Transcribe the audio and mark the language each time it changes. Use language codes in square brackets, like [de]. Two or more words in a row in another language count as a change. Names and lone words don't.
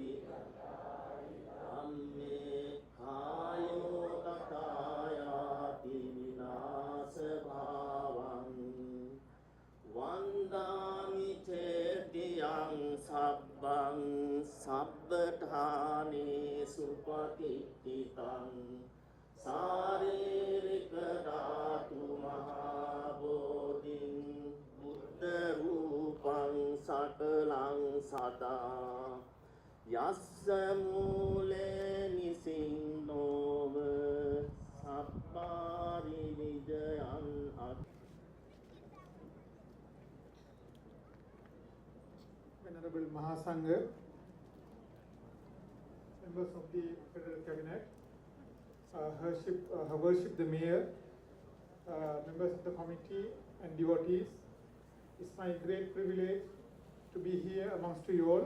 [pi] Sabbang sabbadhane supatititang saririka dhatu mahabodhin buddha rupang sakalang sada yassa mule nisindova sabbari vijayan at. [en] Venerable Mahasangha, members of the Federal Cabinet, Her Worship the Mayor, members of the committee and devotees, it's my great privilege to be here amongst you all.